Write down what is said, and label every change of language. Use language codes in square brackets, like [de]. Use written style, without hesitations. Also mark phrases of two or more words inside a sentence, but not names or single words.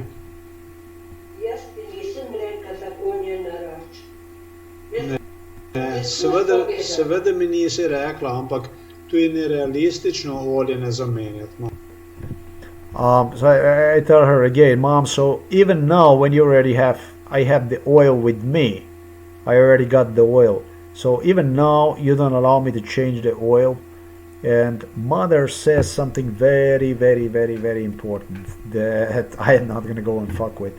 [sl] Jaz ti nisem rekel, da konje narač. Ne, seveda mi nisi rekla, ampak to je nerealistično olje ne zamenjati. [en] So I tell her again, Mom, so even now when you already I have the oil with me. I already got the oil. So even now you don't allow me to change the oil. And mother says something very, very, very, very important that I am not going to go and fuck with.